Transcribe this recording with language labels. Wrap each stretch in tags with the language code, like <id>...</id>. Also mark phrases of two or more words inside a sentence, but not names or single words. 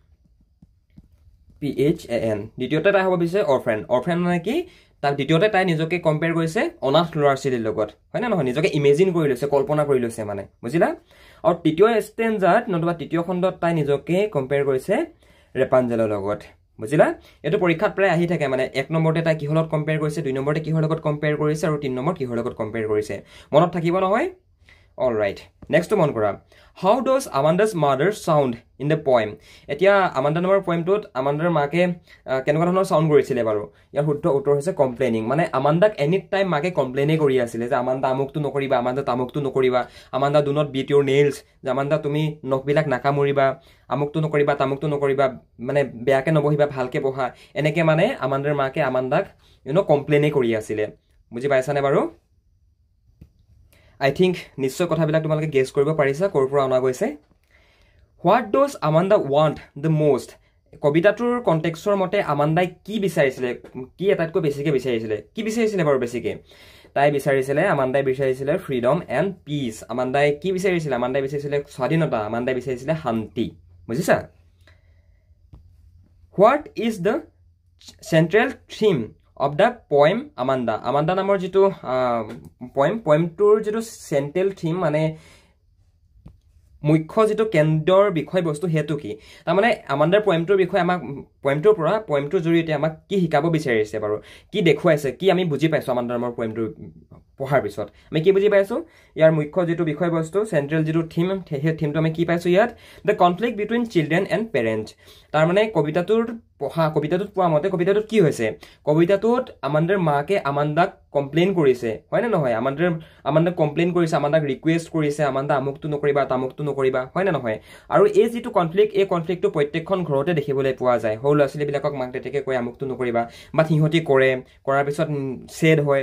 <as>PHAN দ্বিতীয়তে তাই হ'ব বিচাৰিছে অৰফেন মানে কি তাক দ্বিতীয়তে তাই নিজকে কম্পেয়াৰ কৰিছে অনাথ ল'ৰা ছোৱালীৰ লগত হয় না নহয় নিজকে ইমেজিন কৰি লৈছে কল্পনা কৰি লৈছে মানে বুজিলা আৰু তৃতীয় ষ্টেঞ্জাত নতুবা তৃতীয় খণ্ডত তাই নিজকে কম্পেয়াৰ কৰিছে ৰেপাঞ্জেলৰ লগত বুজিলা এটো পৰীক্ষাত প্ৰায় আহি থাকে মানে এক নম্বৰতে তাই কিহৰ লগত কম্পেয়াৰ কৰিছে দুই নম্বৰতে কিহৰ লগত কম্পেয়াৰ কৰিছে আৰু তিন নম্বৰ কিহৰ লগত কম্পেয়াৰ কৰিছে মনত থাকিব নহয়</as> <en>all right next</en> <as>মন কৰা</as> <en>how does Amanda's mother sound in the</en> <as>poem এতিয়া Amanda নামৰ পয়েমটোত Amandaৰ মাকে কেনেকুৱা ধৰণৰ সাউন্ড কৰিছিলে বাৰু ইয়াৰ শুদ্ধ উত্তৰ হৈছে কমপ্লেইনিং মানে Amandaক</as> <en>any time</en> <as>মাকে কমপ্লেইনে কৰি আছিল যে Amanda আমুকটো নকৰিবা Amanda তামুকটো নকৰিবা</as> <en>Amanda do not beat your nails</en> <as>যে Amanda তুমি নখবিলাক নাকামুৰিবা আমুকটো নকৰিবা তামুকটো নকৰিবা মানে বেয়াকে নবহিবা ভালকে বহা এনেকে মানে Amandaৰ মাকে Amandaক কমপ্লেইনে কৰি আছিল বুজি পাইছানে বাৰু</as> <en>I think</en> <as>নিশ্চয় কথাবিলাক তোমালোকে গেছ কৰিব পাৰিছা কৰ পৰা অনা গৈছে</as> <en>What does Amanda want the most</en> <as>কবিতাটোৰ কনটেক্সটৰ মতে Amanda কি বিচাৰিছিলে কি এটাতকৈ বেছিকে বিচাৰিছিলে বাৰু বেছিকে তাই বিচাৰিছিলে Amanda বিচাৰিছিলে</as> <en>freedom and peace</en> <as>Amanda কি বিচাৰিছিলে Amanda বিচাৰিছিলে স্বাধীনতা Amanda বিচাৰিছিলে শান্তি বুজিছা</as> <en>What is the central theme of the poem</en> <as>Amanda নামৰ যেটো poemটোৰ যেটো</as> <en>central theme</en> <as>মানে মুখ্য যেটো কেন্দ্ৰৰ বিষয় বস্তু হেতু কি তাৰ মানে Amandaৰ poemটোৰ বিষয় আমাক poemটোৰ পৰা poemটোৰ জৰিয়তে আমাক কি শিকাব বিচাৰিছে বাৰু কি দেখুৱাইছে কি আমি বুজি পাইছো Amandaৰ নামৰ poemটোৰ পঢ়াৰ পিছত আমি কি বুজি পাইছো ইয়াৰ মুখ্য যেটো বিষয় বস্তু central যেটো থিম সেই থিমটো আমি কি পাইছো ইয়াত</as> <en>the conflict between children and parents</en> <as>তাৰ মানে কবিতাটোত পোৱা মতে কবিতাটোত কি হৈছে কবিতাটোত Amandaৰ মাকে Amandaক কমপ্লেইন কৰিছে হয় না নহয় Amanda কমপ্লেইন কৰিছে Amandaক ৰিকুৱেষ্ট কৰিছে Amanda আমুকটো নকৰিবা তামুকটো নকৰিবা হয় না নহয় আৰু এই যেটো কনফ্লিক্ট এই কনফ্লিক্টটো প্ৰত্যেকখন ঘৰতে দেখিবলৈ পোৱা যায় হল আসলে বিলাকক মাক দেউতাকে কয় আমুকটো নকৰিবা বা সিহঁতি কৰাৰ পিছত সেড হয়</as>